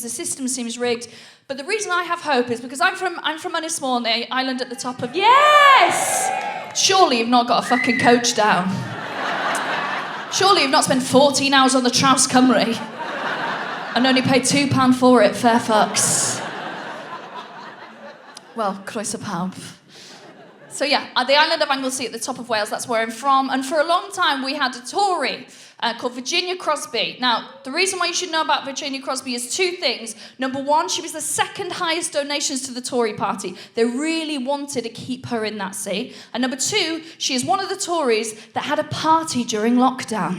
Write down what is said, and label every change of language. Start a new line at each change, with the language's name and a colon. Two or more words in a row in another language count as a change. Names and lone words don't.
English: The system seems rigged. But the reason I have hope is because I'm from Ynysmore, the island at the top of... Yes! Surely you've not got a fucking coach down. Surely you've not spent 14 hours on the Traws Cymru and only paid £2 for it, fair fucks. Well,
Welsh: croeso pawb.
English: So yeah, the island of Anglesey at the top of Wales, that's where I'm from. And for a long time, we had a Tory called Virginia Crosby. Now, the reason why you should know about Virginia Crosby is two things. Number one, she was the second highest donations to the Tory party. They really wanted to keep her in that seat. And number two, she is one of the Tories that had a party during lockdown.